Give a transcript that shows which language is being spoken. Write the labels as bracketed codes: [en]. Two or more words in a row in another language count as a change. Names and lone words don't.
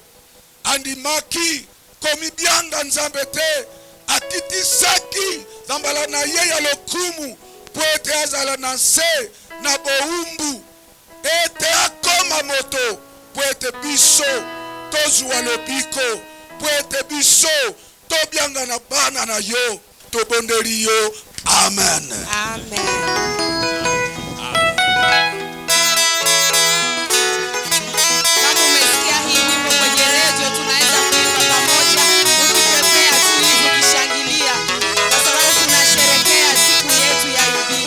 [ln] Andimaki komibyanga nzambe te, atitisaki zambala na ye ya lokumu po ete azala na nse na boumbu, ete akoma moto po ete biso tozwa lobiko, po ete biso tobyanga na bana na yo. Tobondeli yo. Amen. [sw] Kama umesikia hii wimbo kwenye radio, tunaweza kuimba pamoja, ukipepea tu hivi ukishangilia, kwa sababu tunasherehekea siku yetu ya yubile.